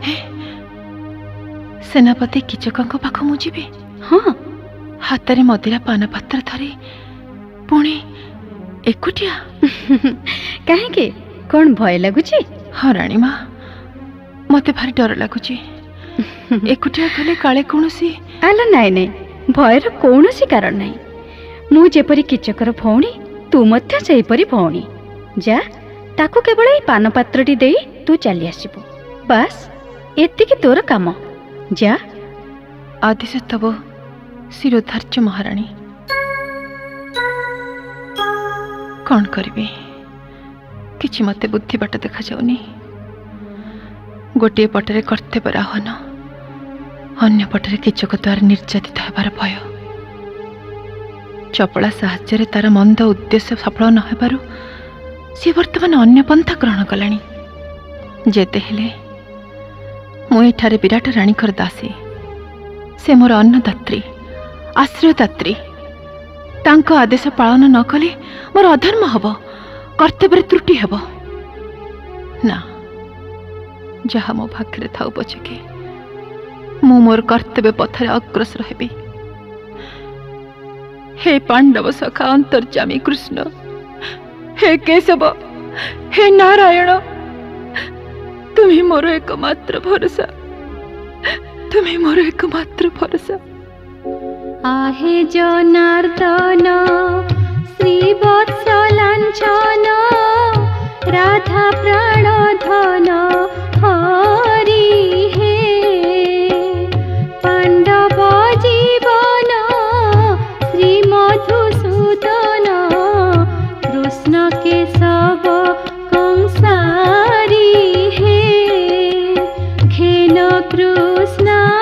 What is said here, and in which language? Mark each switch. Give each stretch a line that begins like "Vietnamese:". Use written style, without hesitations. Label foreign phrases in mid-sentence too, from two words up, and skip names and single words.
Odia: ସେନାପତି କୀଚକ ପାଖ ମୁ ଯିବି? ହଁ, ହାତରେ ମଦିରା ପାନ ପାତ୍ର ଧରି ପୁଣି ଏକୁଟିଆ? କାହିଁ କଣ ଭୟ ଲାଗୁଛି? ହଁ ରାଣୀ ମାଁ, ମତେ ଭାରି ଡର ଲାଗୁଛି। ଏକୁଟିଆ ଗଲେ କାଳେ କଣସି? ଆଲୋ ନାଇଁ ନାଇଁ, ଭୟର କିଛି କାରଣ ନାହିଁ। ମୁ ଯେପରି କୀଚକର ଭଉଣୀ, ତୁ ମଧ୍ୟ ସେହିପରି ଭଉଣୀ। ଯା, ତାକୁ କେବଳ ଏ ପାନ ପାତ୍ରଟି ଦେଇ ତୁ ଚାଲି ଆସିବୁ, ବସ ଏତିକି ତୋର କାମ। ଯା। ଆଦେଶ ତବ ଶିରୋଧାର୍ଯ୍ୟ ମହାରାଣୀ। କଣ କରିବି, କିଛି ମତେ ବୁଦ୍ଧି ବାଟ ଦେଖା ଯାଉନି। ଗୋଟେ ପଟରେ କର୍ତ୍ତବ୍ୟର ଆହ୍ୱାନ, ଅନ୍ୟ ପଟରେ କୀଚକ ଦ୍ୱାରା ନିର୍ଯାତିତ ହେବାର ଭୟ। ଚପଳା ସାହାଯ୍ୟ ତାର ମନ୍ଦ ଉଦ୍ଦେଶ୍ୟ ସଫଳ ନ ହେବାରୁ ସି ବର୍ତ୍ତମାନ ଅନ୍ୟ ପନ୍ଥା ଗ୍ରହଣ କଲାଣି। ଯେତେ ହେଲେ ମୁ ଏଠାରେ ବିରାଟ ରାଣୀଙ୍କର ଦାସୀ, ସେ ମୋର ଅନ୍ନଦାତ୍ରୀ, ଆଶ୍ରୟଦାତ୍ରୀ। ତାଙ୍କ ଆଦେଶ ପାଳନ ନ କଲେ ମୋର ଅଧର୍ମ ହବ, କର୍ତ୍ତବ୍ୟ ତ୍ରୁଟି ହବ ନା। ଯାହା ମୋ ଭାଗ୍ୟ ଥାଉ ପଛକେ ମୁ ମୋର କର୍ତ୍ତବ୍ୟ ପଥରେ ଅଗ୍ରସର ହେବି। ହେ ପାଣ୍ଡବ ସଖା ଅନ୍ତର୍ଯାମୀ କୃଷ୍ଣ, ହେ କେଶବ, ହେ ନାରାୟଣ, ତୁମେ ମୋର ଏକମାତ୍ର ଭରସା, ତୁମେ ମୋର ଏକମାତ୍ର ଭରସା। ଆହେ ଜନାର୍ଦ୍ଦନ ଶ୍ରୀ ବତ୍ସଲାଞ୍ଚନ, ରାଧା ପ୍ରାଣଧନ ହରି ହେ, ପାଣ୍ଡବ ଜୀବନ ଶ୍ରୀ ମଧୁସୂଦନ, କୃଷ୍ଣ କେଶବ କଂସାରି ହେ, ଖେନ କୃଷ୍ଣ